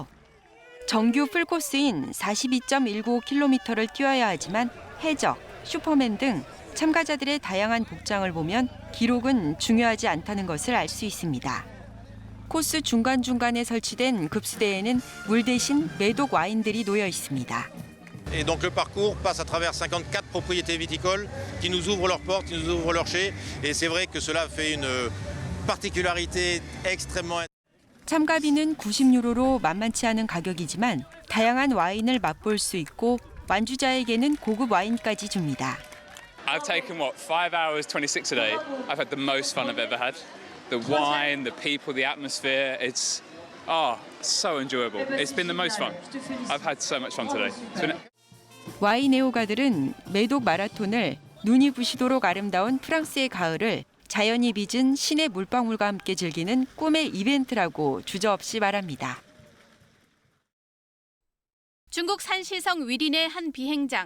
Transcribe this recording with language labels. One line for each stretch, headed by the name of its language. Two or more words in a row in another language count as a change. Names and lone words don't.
Korean: 정규 풀코스인 42.19km를 뛰어야 하지만 해적, 슈퍼맨 등 참가자들의 다양한 복장을 보면 기록은 중요하지 않다는 것을 알 수 있습니다. 코스 중간중간에 설치된 급수대에는 물 대신 메독 와인들이 놓여 있습니다.
French: Et donc le parcours passe à travers 54 propriétés viticoles qui nous ouvrent leurs portes, qui nous ouvrent leurs chais. Et c'est vrai que cela fait une particularité extrêmement.
Korean: 참가비는 90유로로 만만치 않은 가격이지만 다양한 와인을 맛볼 수 있고 완주자에게는 고급 와인까지 줍니다.
English: I've taken 5 hours 26 today. I've had the most fun I've ever had. The wine, the people, the atmosphere, it's so enjoyable. It's been the most fun. I've had so much fun today.
Korean: 와인 애호가들은 메독 마라톤을 눈이 부시도록 아름다운 프랑스의 가을을 자연이 빚은 신의 물방울과 함께 즐기는 꿈의 이벤트라고 주저없이 말합니다. 중국 산시성 위린의 한 비행장.